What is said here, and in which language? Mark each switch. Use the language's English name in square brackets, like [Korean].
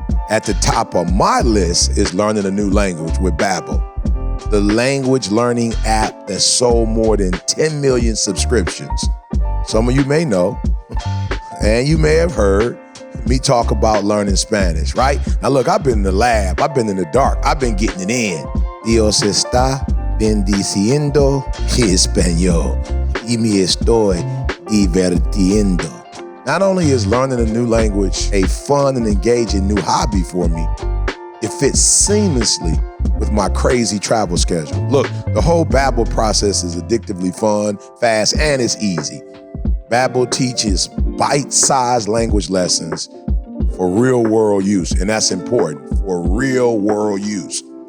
[English] At the top of my list is learning a new language with Babbel, the language learning app that sold more than 10 million subscriptions. Some of you may know, and you may have heard me talk about learning Spanish, right? Now look, I've been in the lab, I've been in the dark, I've been getting it in. [Spanish] Dios está bendiciendo mi español y me estoy divertiendo. [English] Not only is learning a new language a fun and engaging new hobby for me, it fits seamlessly with my crazy travel schedule. Look, the whole Babbel process is addictively fun, fast, and it's easy. Babbel teaches bite-sized language lessons for real-world use, and that's important, for real-world use.